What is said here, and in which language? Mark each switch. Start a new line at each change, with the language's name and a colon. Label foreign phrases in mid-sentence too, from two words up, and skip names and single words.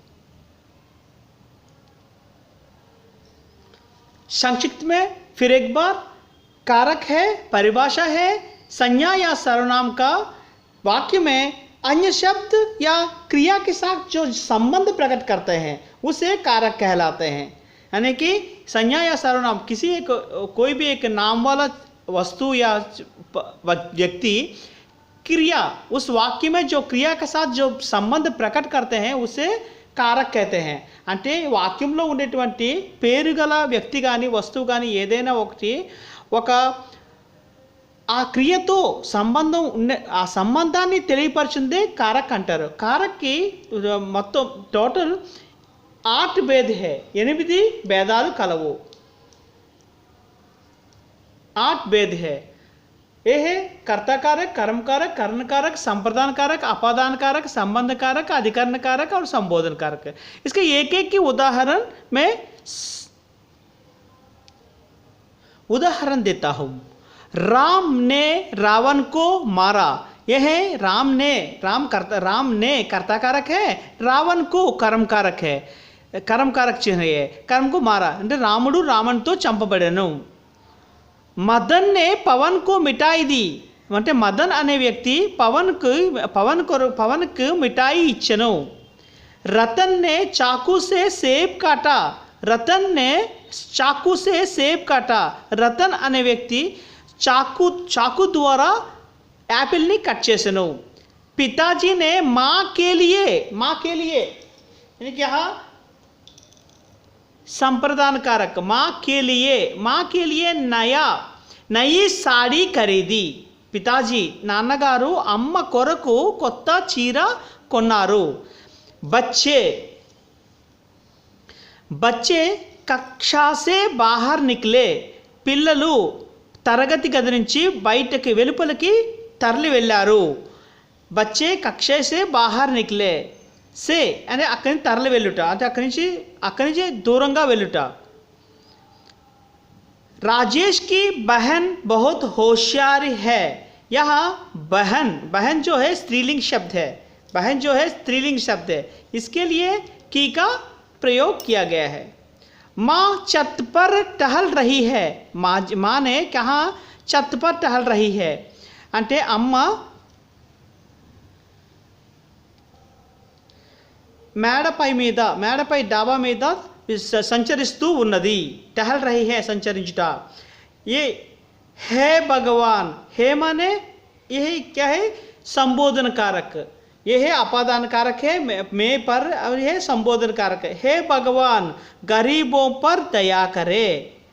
Hindi: संक्षिप्त में फिर एक बार, कारक है, परिभाषा है, संज्ञा या सर्वनाम का वाक्य में अन्य शब्द या क्रिया के साथ जो संबंध प्रकट करते हैं उसे कारक कहलाते हैं। यानी कि संज्ञा या सर्वनाम कोई भी एक नाम वाला वस्तु या व्यक्ति क्रिया, उस वाक्य में जो क्रिया के साथ जो संबंध प्रकट करते हैं उसे कारक कहते हैं।
Telugu: అంటే వాక్యంలో ఉండేటువంటి పేరు గల వ్యక్తి కానీ వస్తువు కానీ ఏదైనా ఒకటి ఆ క్రియతో సంబంధం ఉండే ఆ సంబంధాన్ని తెలియపరిచిందే కారక్ అంటారు. కారక్కి మొత్తం టోటల్ 8 భేద है, 8 భేదాలు కలవు.
Hindi: 8 भेद है। ये है कर्ता कारक, कर्म कारक, कर्ण कारक, संप्रदान कारक, अपादान कारक, संबंध कारक, अधिकरण कारक और संबोधन कारक। इसके एक एक की उदाहरण में उदाहरण देता हूं। राम ने रावण को मारा। यह है राम ने कर्ता कारक है, रावण को कर्म कारक है, कर्म कारक चिन्ह है। कर्म को मारा
Telugu: అంటే రాముడు రావణ్తో చంపబడెను.
Hindi: मदन ने पवन को मिटाई दी
Telugu: అంటే మదన్ అనే వ్యక్తి పవన్ కు మిఠాయి ఇచ్చెను.
Hindi: रतन ने चाकू से सेब काटा. रतन ने चाकू से सेब काटा.
Telugu: रतन అనే వ్యక్తి
Hindi: चाकू द्वारा
Telugu: యాపిల్ ని కట్ చేసెను.
Hindi: पिताजी ने माँ के लिए यानी कि यहाँ संप्रदान कारक माँ के लिए नई साड़ी खरीदी.
Telugu: पिताजी నాన్నగారు అమ్మ కొరకు కొత్త చీర కొన్నారు.
Hindi: बच्चे कक्षा से बाहर निकले.
Telugu: పిల్లలు తరగతి గది నుంచి బయటకి వెలుపలికి తరలి వెళ్ళారు.
Hindi: बच्चे कक्षा से बाहर निकले.
Telugu: से అంటే అక్కడి నుంచి తరలి వెళ్ళుట, అంటే అక్కడి నుంచి దూరంగా వెళ్ళుట.
Hindi: राजेश की बहन बहुत होशियार है. यहाँ बहन जो है स्त्रीलिंग शब्द है. बहन जो है स्त्रीलिंग शब्द है, इसके लिए की का प्रयोग किया गया है. माँ छत पर टहल रही है. माँ ने कहा छत पर टहल रही है
Telugu: అంటే అమ్మ మేడపై డాబా మీద సంచరిస్తూ ఉన్నది.
Hindi: टहल रही है संचरिंచుట. ये है भगवान, हे माने यह क्या है, संबोधन कारक. यह है अपादान कारक है मैं पर, और यह संबोधन कारक है. हे भगवान गरीबों पर दया करे.